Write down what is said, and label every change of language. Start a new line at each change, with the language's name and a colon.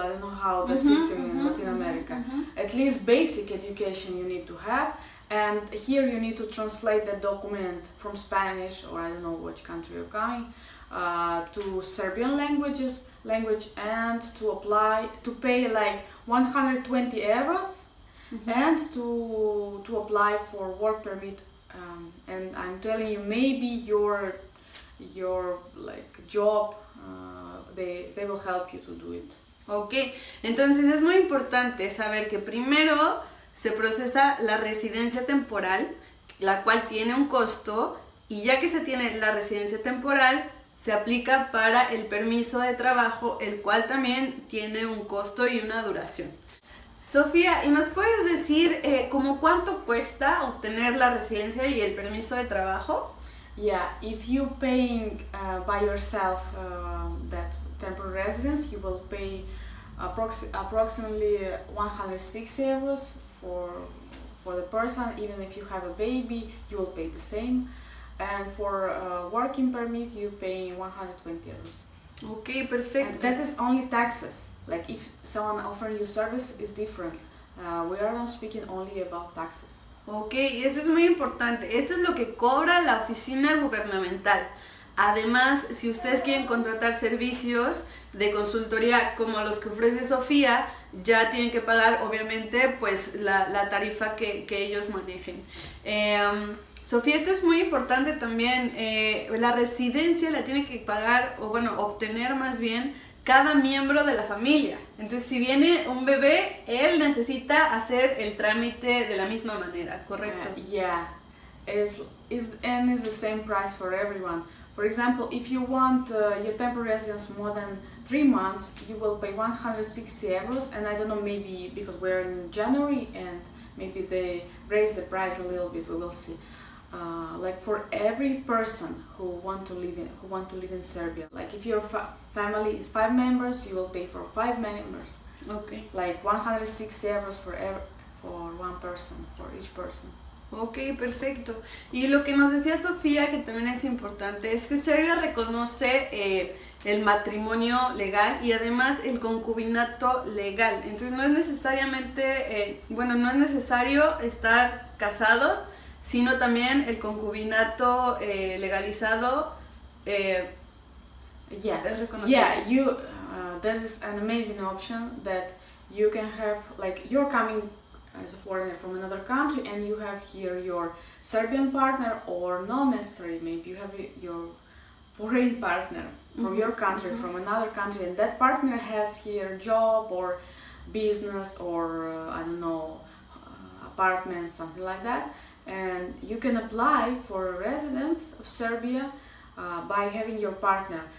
English: I don't know how the system in Latin America. At least basic education you need to have, and here you need to translate that document from Spanish, or I don't know which country you're coming, to Serbian language, and to pay like 120 euros and to apply for work permit. And I'm telling you, maybe your like job, they will help you to do it.
Spanish: Ok, entonces es muy importante saber que primero se procesa la residencia temporal, la cual tiene un costo, y ya que se tiene la residencia temporal, se aplica para el permiso de trabajo, el cual también tiene un costo y una duración. Sofía, ¿y nos puedes decir como cuánto cuesta obtener la residencia y el permiso de trabajo?
English: Yeah, if you paying by yourself that temporary residence, you will pay approximately 160 euros for the person. Even if you have a baby, you will pay the same. And for working permit, you pay 120 euros. Okay, perfect. And that is only taxes. Like if someone offering you service is different. We are not speaking only about taxes.
Spanish: Ok, eso es muy importante. Esto es lo que cobra la oficina gubernamental. Además, si ustedes quieren contratar servicios de consultoría como los que ofrece Sofía, ya tienen que pagar obviamente pues la tarifa que ellos manejen. Sofía, esto es muy importante también, la residencia la tiene que pagar, o bueno, obtener más bien, cada miembro de la familia. Entonces, si viene un bebé, él necesita hacer el trámite de la misma manera, ¿correcto?
English: Yeah, it's the same price for everyone. For example, if you want your temporary residence more than 3 months, you will pay 160 euros, and I don't know, maybe because we're in January and maybe they raise the price a little bit, we will see. Like for every person who want to live in Serbia, like if your family is 5 members, you will pay for 5 members. Okay. Like 160 euros for one person, for each person.
Spanish: Ok, perfecto. Y lo que nos decía Sofía, que también es importante, es que Serbia reconoce el matrimonio legal y además el concubinato legal. Entonces no es necesariamente, no es necesario estar casados, sino también el concubinato legalizado es reconocido.
English: Yeah, that is an amazing option that you can have, like you're coming as a foreigner from another country and you have here your Serbian partner, or not necessarily, maybe you have your foreign partner from your country, from another country, and that partner has here job or business or I don't know, apartment, something like that, and you can apply for a residence of Serbia by having your partner.